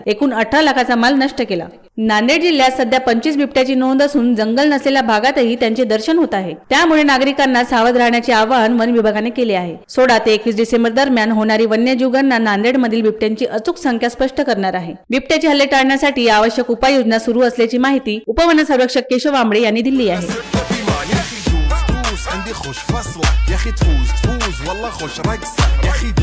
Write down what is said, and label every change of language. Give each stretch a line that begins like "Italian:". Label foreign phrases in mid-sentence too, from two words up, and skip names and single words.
Marathi: एकूण 18 लाखाचा माल नष्ट केला. नांदेड जिल्ह्यात सध्या 25 बिबट्याची नोंद असून जंगल नसलेल्या भागातही त्यांचे दर्शन होत आहे. त्यामुळे नागरिकांना सावध राहण्याचे आवाहन वन विभागाने केले आहे. 16 ते 21 डिसेंबर दरम्यान होणारी वन्यजीव गणना नांदेडमधील बिबट्यांची अचूक संख्या स्पष्ट करणार आहे. बिबट्याचे हल्ले टाळण्यासाठी आवश्यक उपाययोजना सुरू असल्याची माहिती उपवन संरक्षक केशव आंबळे यांनी दिली आहे.
Arabic: يا اخي دوس دوس عندي خوش فصلة يا اخي تفوز تفوز والله خوش رقصة يا اخي دوس